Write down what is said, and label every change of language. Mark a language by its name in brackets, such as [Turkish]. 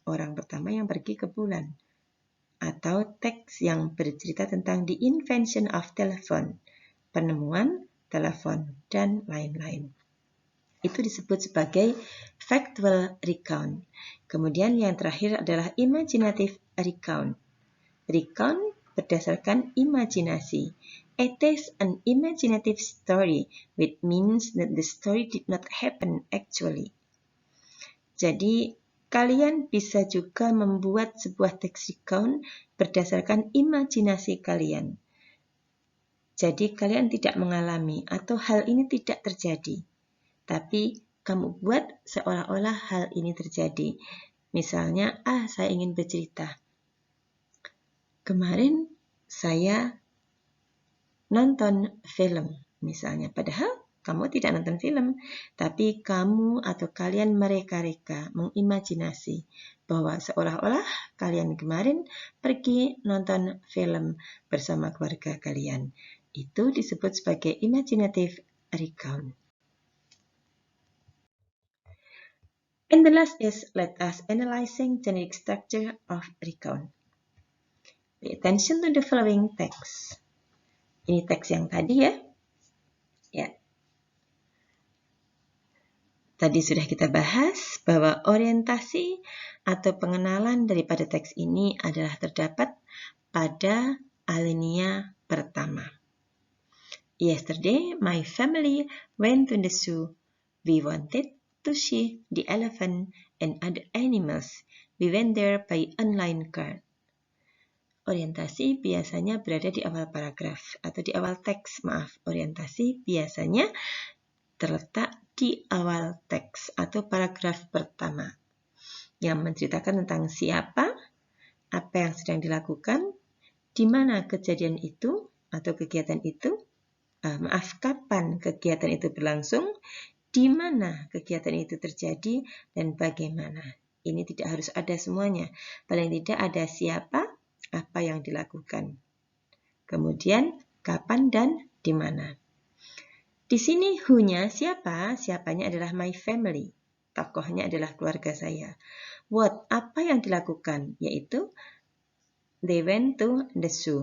[Indonesian] Orang pertama yang pergi ke bulan. Atau teks yang bercerita tentang [English] the invention of telephone, [Indonesian] penemuan telepon, dan lain-lain. Itu disebut sebagai factual recount. Kemudian yang terakhir adalah imaginative recount. Recount berdasarkan imajinasi. [English] It is an imaginative story, which means that the story did not happen actually. [Indonesian] Jadi, kalian bisa juga membuat sebuah teks recount berdasarkan imajinasi kalian. Jadi kalian tidak mengalami atau hal ini tidak terjadi. Tapi kamu buat seolah-olah hal ini terjadi. Misalnya, saya ingin bercerita. Kemarin saya nonton film misalnya. Padahal kamu tidak nonton film, tapi kamu atau kalian mereka-reka mengimajinasi bahwa seolah-olah kalian kemarin pergi nonton film bersama keluarga kalian. Itu disebut sebagai imaginative recount. [English] And the last is let us analyzing generic structure of recount. Pay attention to the following text. [Indonesian] Ini teks yang tadi ya. Tadi sudah kita bahas bahwa orientasi atau pengenalan daripada teks ini adalah terdapat pada alinea pertama. [English] Yesterday, my family went to the zoo. We wanted to see the elephant and other animals. We went there by online card. [Indonesian] Orientasi biasanya berada di awal paragraf atau di awal teks, Orientasi biasanya terletak di awal teks atau paragraf pertama yang menceritakan tentang siapa, apa yang sedang dilakukan, di mana kejadian itu atau kegiatan itu, kapan kegiatan itu berlangsung, di mana kegiatan itu terjadi, dan bagaimana. Ini tidak harus ada semuanya, paling tidak ada siapa, apa yang dilakukan, kemudian kapan dan di mana. Di sini who-nya siapa? Siapanya adalah [English] my family. [Indonesian] Tokohnya adalah keluarga saya. What? Apa yang dilakukan? Yaitu [English] they went to the zoo.